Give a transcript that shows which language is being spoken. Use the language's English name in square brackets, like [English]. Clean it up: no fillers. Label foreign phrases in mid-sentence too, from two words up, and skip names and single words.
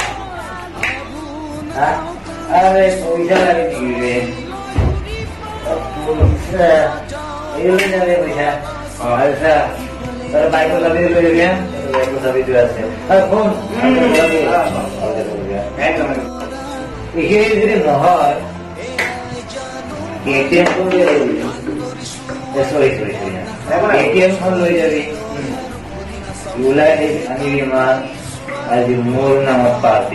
[Assamese] আরে পয়সা লাগে কি রে এই জানে পয়সা আচ্ছা তার বাইক চাবি লৈ গিয়া বাইক চাবি দিও আছে আর ফোন এই যদি নহয় এটিএম কোন লৈ যাবি সরি এটিএম কোন লৈ যাবি ওলাই আনিবি মাল আজি মোর নামত পার্টি